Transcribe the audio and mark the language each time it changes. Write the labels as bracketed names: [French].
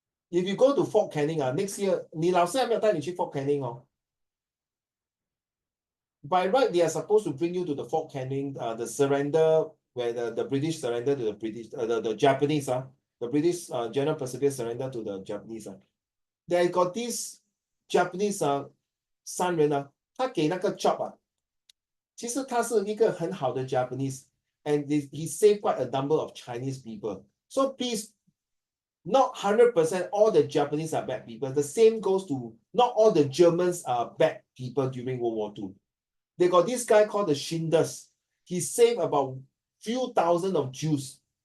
[English] If you go to Fort Canning, next year, [Chinese] 你老师还没有带你去 [English] Fort Canning By right, they are supposed to bring you to the Fort Canning, the surrender, where the British surrender to the British, the Japanese, the British General Pacific surrender to the Japanese. They got this Japanese [Chinese] 商人他给那个 job 其实他是一个很好的 Japanese。 [English] And he saved quite a number of Chinese people. So please, not 100% all the Japanese are bad people. The same goes to not all the Germans are bad people during World War II. They got this guy called the Schindlers. He saved about few thousand of Jews.